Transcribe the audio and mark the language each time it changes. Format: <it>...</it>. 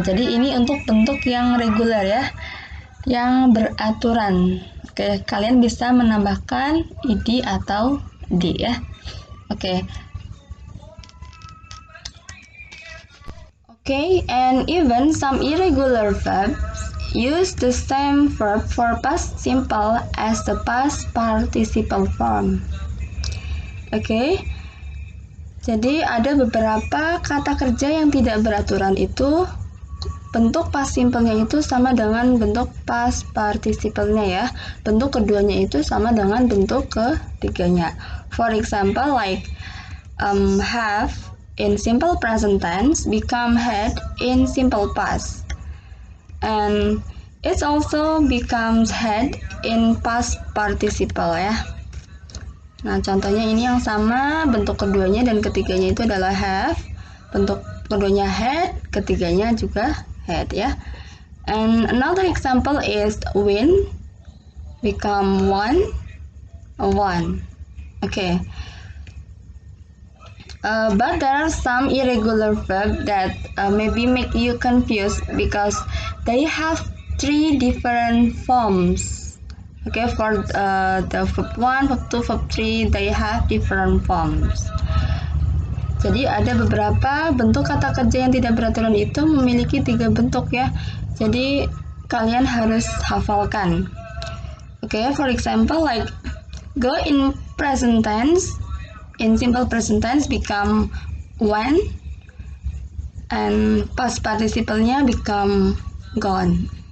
<id>Jadi ini untuk bentuk yang regular ya, yang beraturan. Oke, kalian bisa menambahkan ed atau d ya.</id> <en>Okay, and even some irregular verbs use the same verb for past simple as the past participle form.</en> <id>Okay, jadi ada beberapa kata kerja yang tidak beraturan itu bentuk past simple-nya itu sama dengan bentuk past participle-nya ya. Bentuk keduanya itu sama dengan bentuk ketiganya.</id> <en>For example, like have in simple present tense become had in simple past, and it also becomes had in past participle ya.</en> <id>Nah, contohnya ini yang sama, bentuk keduanya dan ketiganya itu adalah have, bentuk keduanya had, ketiganya juga had ya.</id> <en>And another example is win become won. Okay. But there are some irregular verbs that maybe make you confused because they have 3 different forms. Okay, for the verb 1, verb 2, verb 3, they have different forms.</en> <id>Jadi ada beberapa bentuk kata kerja yang tidak beraturan itu memiliki 3 bentuk ya. Jadi kalian harus hafalkan.</id> <en>Okay, for example, like go in present tense. In simple present tense become went, and past participle-nya become gone.</en>